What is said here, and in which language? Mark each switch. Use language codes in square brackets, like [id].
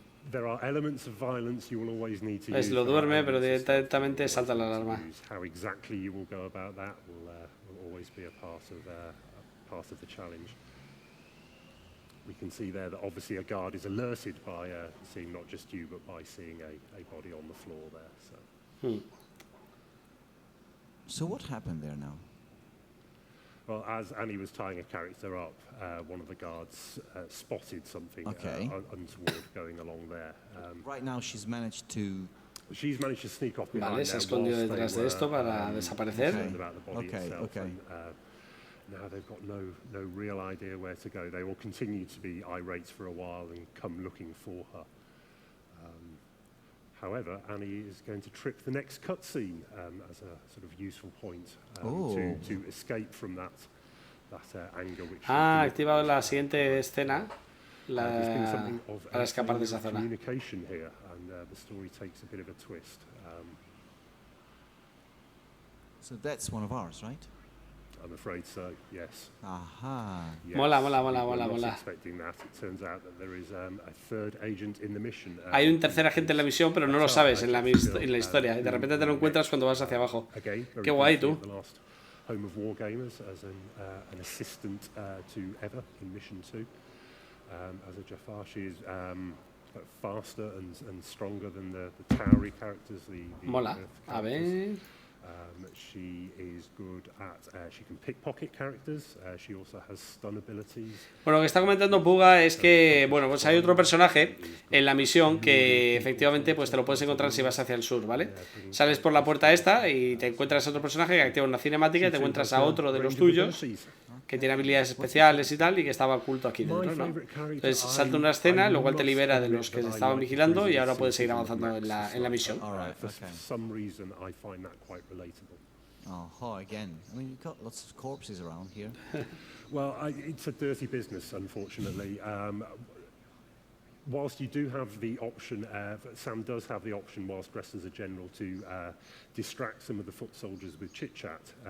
[en] There are elements of violence you will always need to use. [es] Lo duerme, pero directamente salta la alarma. [en] How exactly you will go about that will always be a part of the challenge. We can see there that obviously a guard is alerted by seeing not just you, but by seeing a body on the floor there. So what happened there now? Well, as Annie was tying a character up, one of the guards spotted something untoward going along there. Right now she's managed to sneak off behind. [es] Vale, se escondió detrás de esto para desaparecer. [en] Okay. Now they've got no real idea where to go. They will continue to be irate for a while and come looking for her. However, Annie is going to trip the next cutscene as a sort of useful point to escape from that anger. [es] Ha activado la siguiente escena para escapar de esa zona. [en] Communication here, and the story takes a bit of a twist. So that's one of ours, right? I'm afraid so, yes. Aha. Yes. [es] Mola. [en] Expecting that. It turns out that there is a third agent in the mission. [es] Hay un tercer agente en la misión, pero no lo sabes en la historia. De repente te lo encuentras cuando vas hacia abajo. Qué guay, tú. [en] Home of Wargamers as an assistant to Eva in Mission 2. As a Jafar, she is faster and stronger than the Towery characters. [es] Mola. A ver. [en] She is good at, she can pickpocket characters, she also has stun abilities. [es] Bueno, lo que está comentando Puga es que, bueno, pues hay otro personaje en la misión que efectivamente pues te lo puedes encontrar si vas hacia el sur, ¿vale? Sales por la puerta esta y te encuentras a otro personaje que activa una cinemática y te encuentras a otro de los tuyos que tiene habilidades especiales y tal y que estaba oculto aquí dentro, ¿no? Entonces salta una escena, lo cual te libera de los que se estaban vigilando y ahora puedes seguir avanzando en la misión. [en] For some reason I find that quite relatable. Oh, again. I mean, you've got lots of corpses around here. Well, it's a dirty business, unfortunately. whilst you do have the option, Sam does have the option whilst dressed as a general to distract some of the foot soldiers with chit-chat.